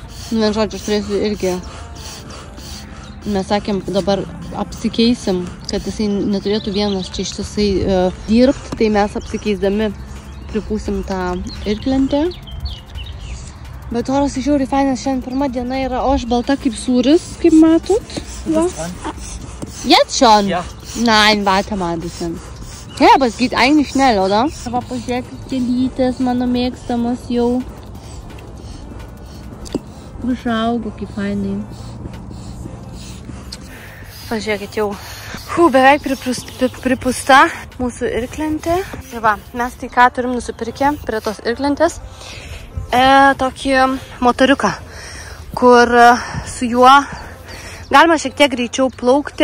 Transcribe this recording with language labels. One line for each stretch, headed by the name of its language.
Lithuanian: Nu, vien žodžiu, aš turėsiu irgi. Mes sakėm, dabar apsikeisim, kad jisai neturėtų vienas čia ištisai dirbti. Tai mes apsikeisdami pripūsim tą irklentę. Bet oras žiauriai fainas, šiandien pirma diena yra, o aš balta kaip sūris, kaip matot.
German: Va. Jetzt schon? Ja. Nein, warte mal ein bisschen. Ja, aber es geht eigentlich schnell, oder? Aber
Lithuanian: pažiūrėkit, gėlytės, mano mėgstamas jau. Užaugo, kaip fainai. Pažiūrėkit, jau beveik pripūsta mūsų irklentė. Ir va, mes tai ką turim nusipirkę prie tos irklentės. Tokį motoriuką, kur su juo galima šiek tiek greičiau plaukti.